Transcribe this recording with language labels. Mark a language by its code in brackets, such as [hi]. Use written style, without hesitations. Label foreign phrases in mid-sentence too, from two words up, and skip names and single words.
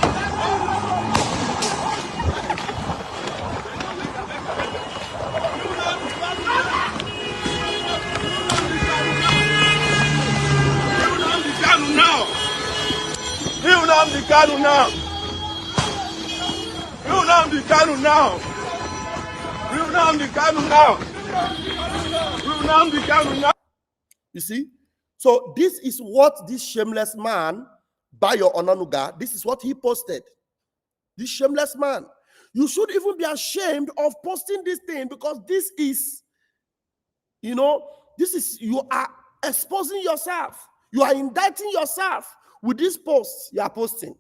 [en] Nnamdi Kanu now. Nnamdi Kanu now. Nnamdi Kanu now. Nnamdi Kanu now. You see? So this is what this shameless man, Bayo Onanuga, this is what he posted. This shameless man. You should even be ashamed of posting this thing, because this is, you are exposing yourself. You are indicting yourself with this post you are posting.